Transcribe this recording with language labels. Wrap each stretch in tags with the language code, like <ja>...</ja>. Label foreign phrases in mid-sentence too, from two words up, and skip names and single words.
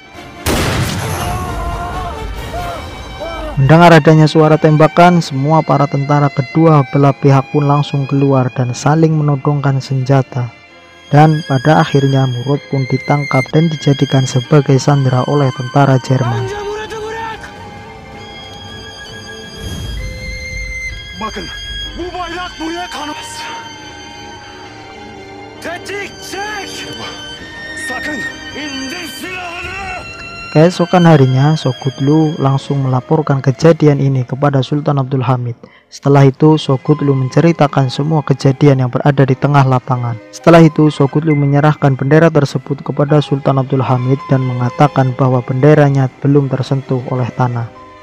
<id>Mendengar adanya suara tembakan, semua para tentara kedua belah pihak pun langsung keluar dan saling menodongkan senjata. Dan pada akhirnya Murad pun ditangkap dan dijadikan sebagai sandera oleh tentara Jerman.</id> <tr>Bakın, bu bayrak buraya kanmaz. Tetik çek! Sakın indir silahını!</tr> <id>Keesokan harinya, Sokutlu langsung melaporkan kejadian ini kepada Sultan Abdul Hamid. Setelah itu, Sokutlu menceritakan semua kejadian yang berada di tengah lapangan. Setelah itu, Sokutlu menyerahkan bendera tersebut kepada Sultan Abdul Hamid dan mengatakan bahwa benderanya belum tersentuh oleh tanah.</id>